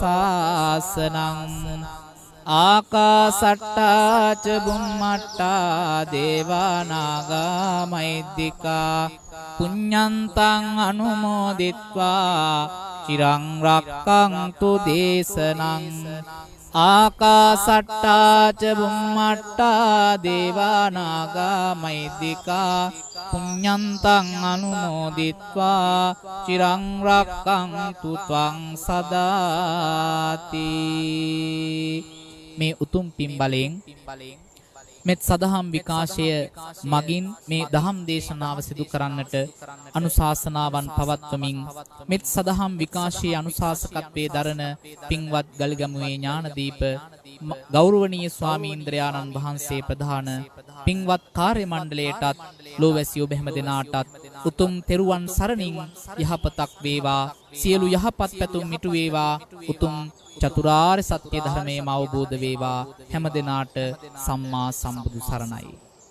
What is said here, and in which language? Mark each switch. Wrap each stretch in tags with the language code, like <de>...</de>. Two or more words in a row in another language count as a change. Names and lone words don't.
<pi>සාසනං ආකාසට්ටා ච බුම්මට්ටා දේවානාගා මහිද්దికා පුඤ්ඤන්තං අනුමෝදිත්වා චිරං රක්ඛන්තු දේශනං ආකාසට්ටා ච බුම්මට්ටා දේවානාගා මහිද්దికා පුඤ්ඤන්තං අනුමෝදිත්වා චිරං රක්ඛන්තු ත්වං සදාති.</pi> <si>මේ උතුම් පින් බලයෙන් මෙත් සදහම් විකාශය මගින් මේ දහම් දේශනාව සිදු කරන්නට අනුශාසනාවන් පවත්වමින් මෙත් සදහම් විකාශයේ අනුශාසකත්වයේ දරන පින්වත් ගල්ගමුවේ ඥානදීප ගෞරවනීය ස්වාමීන්ද්‍රයාණන් වහන්සේ ප්‍රධාන පින්වත් කාර්ය මණ්ඩලයටත් ලෝවැසි ඔබ හැම දෙනාටත් උතුම් තෙරුවන් සරණින් යහපතක් වේවා සියලු යහපත් පැතුම් මිටු වේවා උතුම් චතුරාර්ය සත්‍ය ධර්මයේම අවබෝධ වේවා හැම දිනාට සම්මා සම්බුදු සරණයි.</si>